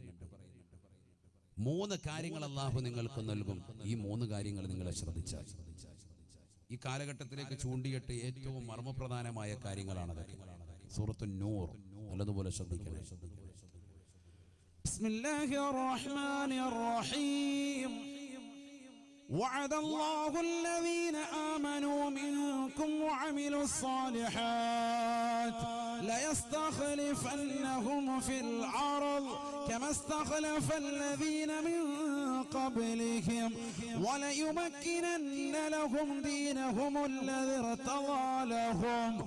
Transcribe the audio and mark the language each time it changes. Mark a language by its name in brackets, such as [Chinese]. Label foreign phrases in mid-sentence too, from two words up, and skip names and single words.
[Malayalam] 3 കാര്യങ്ങൾ അല്ലാഹു നിങ്ങൾക്ക് നൽകും. ഈ 3 കാര്യങ്ങൾ നിങ്ങളെ ശ്രദ്ധിച്ചാൽ ഈ കാലഘട്ടത്തിലേക്ക് ചൂണ്ടിയിട്ട് ഏറ്റവും മർമ്മപ്രധാനമായ കാര്യങ്ങളാണതൊക്കെ. [Arabic] سورة النور [Malayalam] നല്ലതുപോലെ ശ്രദ്ധിക്കണേ. [Arabic] بسم الله الرحمن الرحيم. وعد الله الذين آمنوا منكم وعملوا الصالحات ليستخلفنهم في الأرض كما استخلف الذين من قبلهم وليمكنن لهم دينهم الذي ارتضى لهم